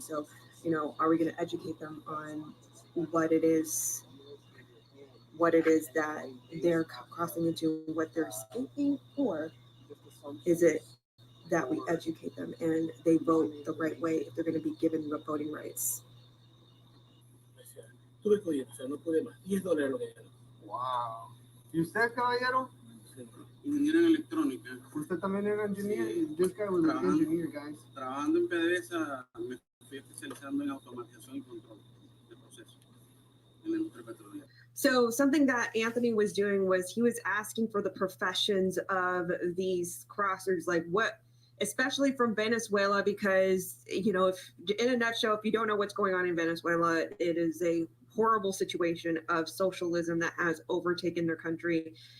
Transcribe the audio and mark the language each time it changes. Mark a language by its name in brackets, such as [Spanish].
[English] So are we going to educate them on what it is that they're crossing into, what they're escaping, or is it that we educate them and they vote the right way if they're going to be given voting rights? [Spanish] Tuve que oír, o sea, no pude más. $10 lo que era. Wow. ¿Y usted, caballero? Ingeniero en electrónica. ¿Usted también era engineer? Sí. [English] This guy was an engineer, guys. [Spanish] Trabajando en PDVSA, me fui especializando en automatización y control de procesos en la industria petrolera. [English] So something that Anthony was doing was he was asking for the professions of these crossers, like what, especially from Venezuela, because, if in a nutshell, if you don't know what's going on in Venezuela, it is a horrible situation of socialism that has overtaken their country.